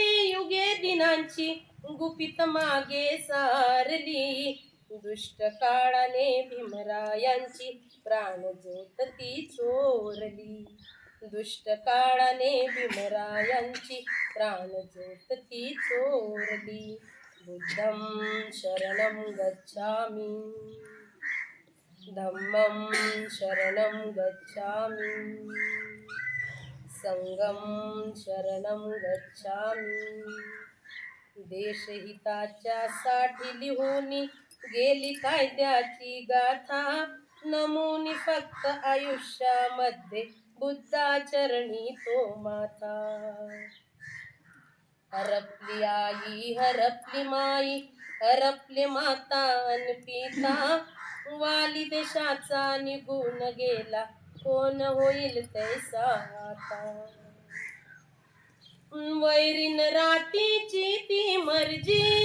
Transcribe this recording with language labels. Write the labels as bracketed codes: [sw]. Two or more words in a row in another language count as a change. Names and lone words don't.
[mr] युगे दिनांची गुपित मागे सारली दुष्ट काळाने भीमरायांची प्राणज्योत ती चोरली दुष्ट काळाने भीमरायांची प्राणज्योत ती चोरली [pi] बुद्धं शरणं गच्छामि धम्मं शरणं गच्छामि संघं शरणं गच्छामि [mr] देशहिताच्या साठी लिहूनी गेली कायद्याची गाथा नमुनी फक्त आयुष्यामध्ये बुद्धाचरणी तो माथा हरपली आई हरपली माई हरपले माता अन पिता वाली देशाचा निघून गेला कोण होईल तैसा आता वैरीन रातीची ती मर्जी